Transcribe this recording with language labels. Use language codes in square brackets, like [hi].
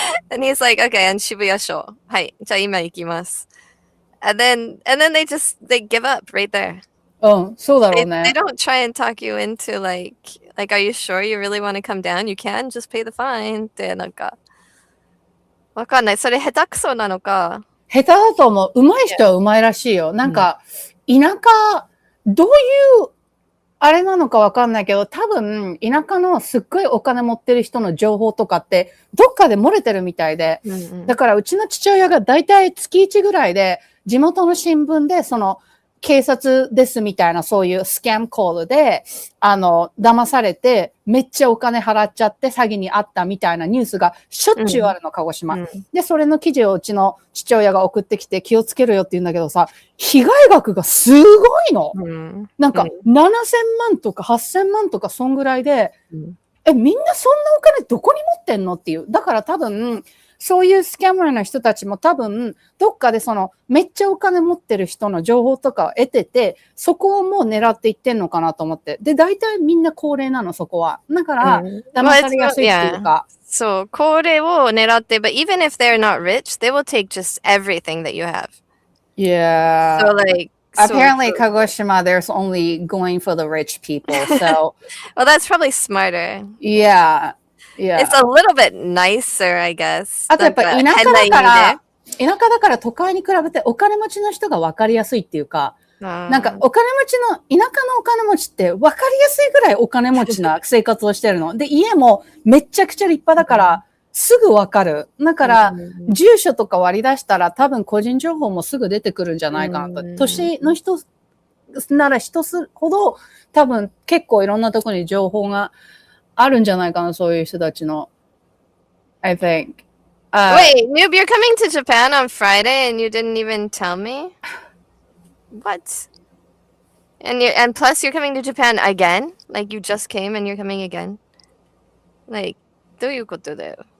[en] And he's like, okay, and Shibuya Sho. [ja] Hai, ja ima ikimasu. [en] And then they give up right there. [ja] Oh, そうだろうね。 [en] They don't try and talk you into like, are you sure you really want to come down? You can just pay the fine. [ja] ってなんかわかんない。それ下手くそなのか。下手だと思う。上手い人は上手いらしいよ。なんか、田舎、どういう、あれなのかわかんないけど、多分、田舎のすっごいお金持ってる人の情報とかって、どっかで漏れてるみたいで、だからうちの父親がだいたい月1ぐらいで、地元の新聞で、その、警察ですみたいなそういうスキャンコールで、騙されて、めっちゃお金払っちゃって詐欺にあったみたいなニュースがしょっちゅうあるの、鹿児島。で、それの記事をうちの父親が送ってきて気をつけろよって言うんだけどさ、被害額がすごいの。なんか、7000万とか8000万とかそんぐらいで、みんなそんなお金どこに持ってんのっていう。だから多分、そういうスキャマーの人たちも多分、どっかでめっちゃお金持ってる人の情報とかを得てて、そこをもう狙っていってんのかなと思って。で、大体みんな高齢なの、そこは。だから、騙されやすいっていうか。そう、これを狙って、 [en] but even if they're not rich, they will take just everything that you have. Yeah. So like, apparently, Kagoshima, there's only going for the rich people. So, well, that's probably smarter. Yeah. It's a little bit nicer, I guess. [ja] あとやっぱ田舎だから都会に比べてお金持ちの人が分かりやすいっていうか、なんかお金持ちの、田舎のお金持ちって分かりやすいぐらいお金持ちな生活をしてるの。で、家もめっちゃくちゃ立派だから、すぐ分かる。だから、住所とか割り出したら多分個人情報もすぐ出てくるんじゃないかなと。年の人なら人ほど多分結構いろんなところに情報があるんじゃないかな、そういう人たちの。 [en] I think. Wait, Noob, you're coming to Japan on Friday and you didn't even tell me? What? And plus you're coming to Japan again? Like you just came and you're coming again? [ja] Like, どういうことだよ?